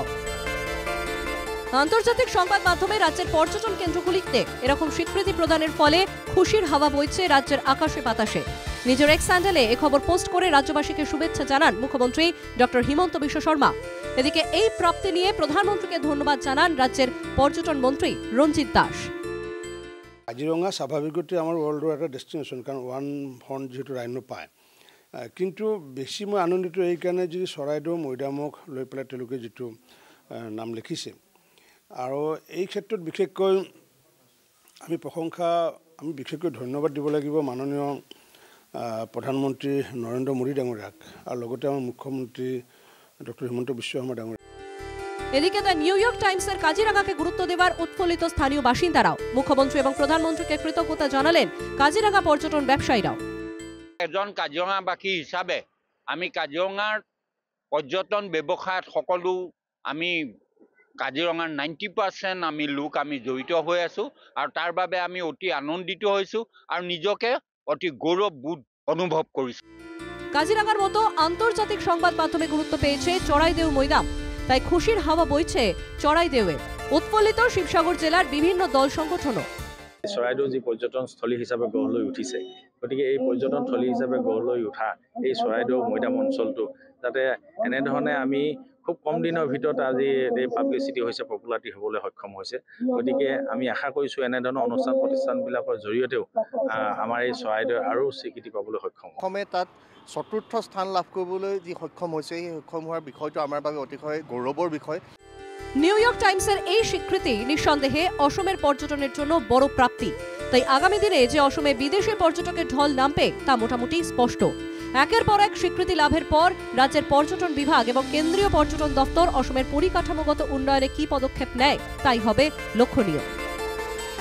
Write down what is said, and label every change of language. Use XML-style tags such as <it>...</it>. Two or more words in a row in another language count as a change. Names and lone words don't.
<bn>আন্তর্জাতিক সংবাদ মাধ্যমে রাজ্যের পর্যটন কেন্দ্রগুলিতে এরকম স্বীকৃতি প্রদানের ফলে খুশির হাওয়া বইছে রাজ্যের আকাশে বাতাসে। নিজের এক্স হ্যান্ডেলে এ খবর পোস্ট করে রাজ্যবাসীকে শুভেচ্ছা জানান মুখ্যমন্ত্রী ডক্টর হিমন্ত বিশ্ব শর্মা। এদিকে এই প্রাপ্তি নিয়ে প্রধানমন্ত্রীকে ধন্যবাদ জানান রাজ্যের পর্যটন মন্ত্রী রঞ্জিত দাস।</bn> <as>কাজিৰঙা স্বাভাৱিকতে আমাৰ ৱৰ্ল্ডৰ এটা ডেষ্টিনেশ্যন, কাৰণ</as> <en>one horn</en> <as>যিহেতু ৰাইন' পায়। কিন্তু বেছি মই আনন্দিত এইকাৰণে যি চৰাইদেউ মৈদামক লৈ পেলাই তেওঁলোকে যিটো নাম লিখিছে, আৰু এই ক্ষেত্ৰত বিশেষকৈ আমি বিশেষকৈ ধন্যবাদ দিব লাগিব মাননীয় প্ৰধানমন্ত্ৰী নৰেন্দ্ৰ মোদী ডাঙৰীয়াক, আৰু লগতে আমাৰ মুখ্যমন্ত্ৰী ডক্টর হিমন্ত বিশ্ব শর্মা ডাঙৰীয়া।</as> <bn>এদিকে দ্য নিউ ইয়র্ক টাইমসের কাজিরাঙ্গাকে গুরুত্ব দেওয়ার উৎফুল্লিত স্থানীয় বাসিন্দারাও। মুখ্যমন্ত্রী এবং প্রধানমন্ত্রীকে কৃতজ্ঞতা জানালেন কাজিরাঙ্গা পর্যটন ব্যবসায়ীরাও।</bn> <as>এজন কাজিৰঙাবাসী হিচাপে আমি কাজিৰঙাৰ পৰ্যটন ব্যৱসায়ত সকলো আমি কাজিৰঙাৰ 90% আমি লোক আমি জড়িত হৈ আছো, আৰু তাৰ বাবে আমি অতি আনন্দিত হৈছো আৰু নিজকে অতি গৌৰৱবোধ অনুভৱ কৰিছো।</as> <bn>কাজিরাঙ্গার মতো আন্তর্জাতিক সংবাদ মাধ্যমে গুরুত্ব পেয়েছে চড়াইদেও মৈদাম, তাই খুশির হাওয়া বইছে চড়াইদেউয়ে। উৎফুল্লিত শিৱসাগৰ জেলার বিভিন্ন দল সংগঠনও।</bn> <as>চৰাইদেউ যি পৰ্যটনস্থলী হিচাপে গঢ় লৈ উঠিছে, গতিকে এই পৰ্যটনস্থলী হিচাপে গঢ় লৈ উঠা এই চৰাইদেউ মৈদাম অঞ্চলটো যাতে এনেধৰণে আমি খুব কম দিনৰ ভিতৰত আজি এই পাব্লিচিটি হৈছে, পপুলাৰিটি হ'বলৈ সক্ষম হৈছে। গতিকে আমি আশা কৰিছোঁ এনেধৰণৰ অনুষ্ঠান প্ৰতিষ্ঠানবিলাকৰ জৰিয়তেও আমাৰ এই চৰাইদেউ আৰু স্বীকৃতি পাবলৈ সক্ষম হ'ব। অসমে তাত চতুৰ্থ স্থান লাভ কৰিবলৈ যি সক্ষম হৈছে, সেই সক্ষম হোৱাৰ বিষয়টো আমাৰ বাবে অতিশয় গৌৰৱৰ বিষয়।</as> <bn>নিউ ইয়র্ক টাইমসের এই স্বীকৃতি নিঃসন্দেহে অসমের পর্যটনের জন্য বড় প্রাপ্তি। তাই আগামী দিনে যে অসমে বিদেশি পর্যটকের ঢল নামবে তা মোটামুটি স্পষ্ট। একের পর এক স্বীকৃতি লাভের পর রাজ্যের পর্যটন বিভাগ এবং কেন্দ্রীয় পর্যটন দপ্তর অসমের পরিকাঠামোগত উন্নয়নে কি পদক্ষেপ নেয় তাই হবে লক্ষণীয়।</bn>